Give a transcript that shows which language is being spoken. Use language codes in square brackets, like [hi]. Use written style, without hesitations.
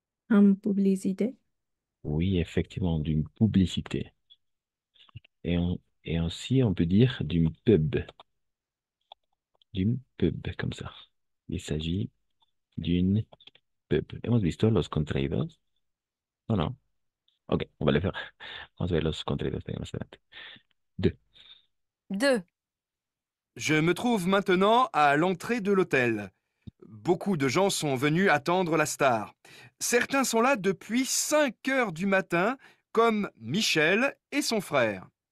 [fr] En publicité. Oui, effectivement, d'une publicité. Et aussi, on peut dire d'une pub, comme ça. Il s'agit d'une pub. [es] ¿Hemos visto los contraídos? No, no. Ok, [fr] on va le faire. [es] Vamos a ver los contraídos de más adelante. 2. 2. [fr] Je me trouve maintenant à l'entrée de l'hôtel. Beaucoup de gens sont venus attendre la star. Certains sont là depuis 5 heures du matin, comme Michel et son frère.